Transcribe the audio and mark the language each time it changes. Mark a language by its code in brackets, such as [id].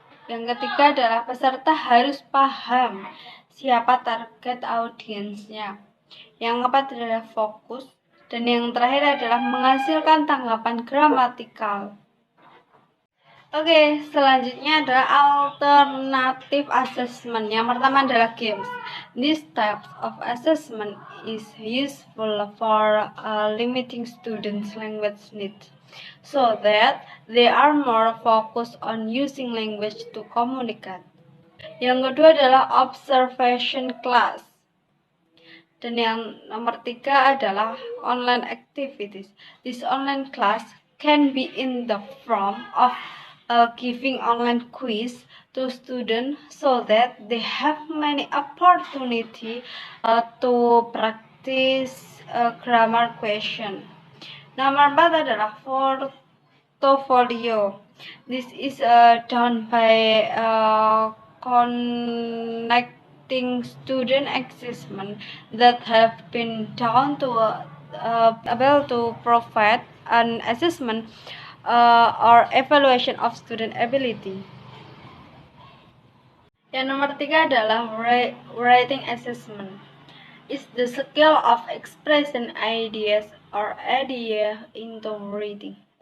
[id] Yang ketiga adalah peserta harus paham siapa target audiensnya. Yang keempat adalah fokus. Dan yang terakhir adalah menghasilkan tanggapan gramatikal. Oke, selanjutnya adalah alternative assessment. Yang pertama adalah games. [en] This type of assessment is useful for limiting students' language needs, so that they are more focused on using language to communicate. [id] Yang kedua adalah observation class. Dan yang nomor 3 adalah online activities. [en] This online class can be in the form of giving online quiz to students so that they have many opportunity to practice grammar question. [id] Nomor 4 adalah portfolio. [en] This is done by connecting student assessment that have been done to able to provide an assessment or evaluation of student ability. [id] Yang nomor 3 adalah writing assessment. [en] Is the skill of expressing ideas or idea into writing.